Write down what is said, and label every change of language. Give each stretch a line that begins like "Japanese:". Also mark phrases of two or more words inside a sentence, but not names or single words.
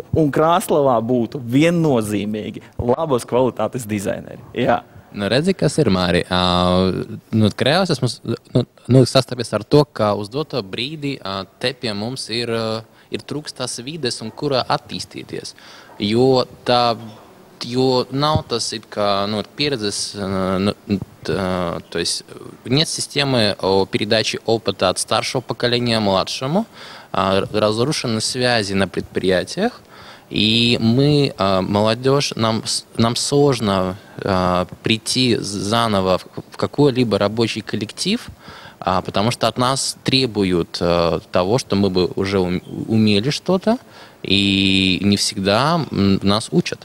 Latvian: Un Krāslavā būtu viennozīmīgi labas kvalitātes dizaineri. Jā. Redzi, kas ir, Māri. Krējos esmu sastapies ar to, ka uz doto brīdi te pie mums ir trūkst tās vides, un kurā attīstīties. Jo nav tas
Russian: передачи то есть нет системы передачи опыта от старшего поколения младшему, разрушены связи на предприятиях, и мы, молодежь, нам сложно прийти заново в какой-либо рабочий коллектив, потому что от нас требуют того, что мы бы уже умели что-то, и не всегда нас учат.